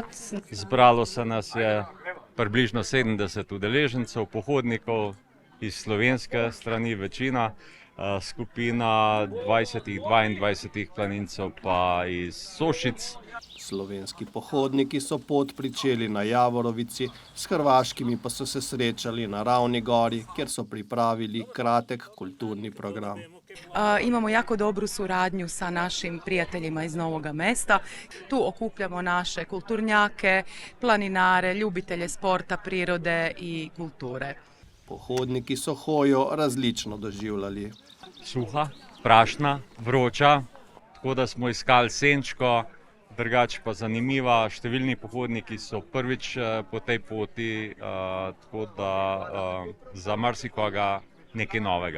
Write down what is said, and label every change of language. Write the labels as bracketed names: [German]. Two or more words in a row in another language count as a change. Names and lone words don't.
[Slovenian] Zbralo se nas je približno 70 udeležencev, pohodnikov iz slovenske strani večina, skupina 20-22 planincev pa iz Sošic. Slovenski pohodniki so pot pričeli na Javorovici, s hrvaškimi pa so se srečali na Ravni gori, kjer so pripravili kratek kulturni program. [Croatian] Imamo jako dobru suradnju sa našim prijateljima iz Novoga mesta. Tu okupljamo naše kulturnjake, planinare, ljubitelje sporta, prirode i kulture. [Slovenian] Pohodniki so hojo različno doživljali. Suha, prašna, vroča, tako da smo iskali senčko, drugače pa zanimiva. Številni pohodniki so prvič po tej poti, tako da za marsikoga nekaj novega.